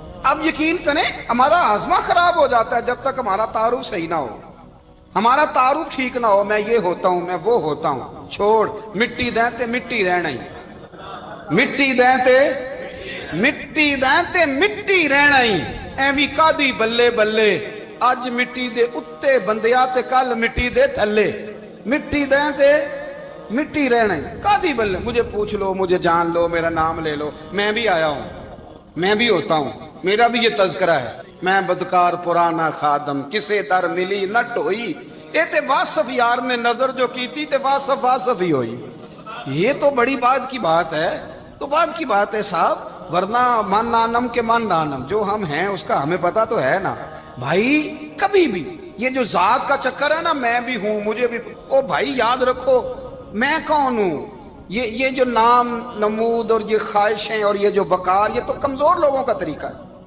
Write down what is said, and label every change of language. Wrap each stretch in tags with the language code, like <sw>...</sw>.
<ur>اب یقین کریں ہمارا ہاضمہ خراب ہو جاتا ہے جب تک ہمارا تعارف صحیح نہ ہو, ہمارا تعارف ٹھیک نہ ہو. میں یہ ہوتا ہوں, میں وہ ہوتا ہوں,</ur> <pa>چھوڑ مٹی دیں تے مٹی رہنا ہی,</pa> <ur>مٹی دیں تے مٹی دیں تے مٹی رہنا ہی.</ur> <pa>ایویں کادی بلے بلے اج مٹی دے اتے بندیا تے کل مٹی دے تھلے, مٹی دیں تے مٹی رہنا ہی.</pa> <ur>کادی بلے, مجھے پوچھ لو, مجھے جان لو, میرا نام لے لو, میں بھی آیا ہوں, میں بھی ہوتا ہوں, میرا بھی یہ تذکرہ ہے،</ur> <pa>میں بدکار پرانا خادم کسے در ملی نہ ٹوئی، اے تے واصف یار نے نظر جو کی تھی تے واصف واصف ہی ہوئی۔</pa> <ur>یہ تو بڑی بات کی بات ہے، تو بات کی بات ہے صاحب، ورنہ من نانم کے من نانم، جو ہم ہیں اس کا ہمیں پتا تو ہے نا بھائی۔ کبھی بھی یہ جو ذات کا چکر ہے نا، میں بھی ہوں مجھے بھی، او بھائی یاد رکھو میں کون ہوں۔ یہ جو نام نمود اور یہ خواہشیں اور یہ جو وقار، یہ تو کمزور لوگوں کا طریقہ ہے۔</ur>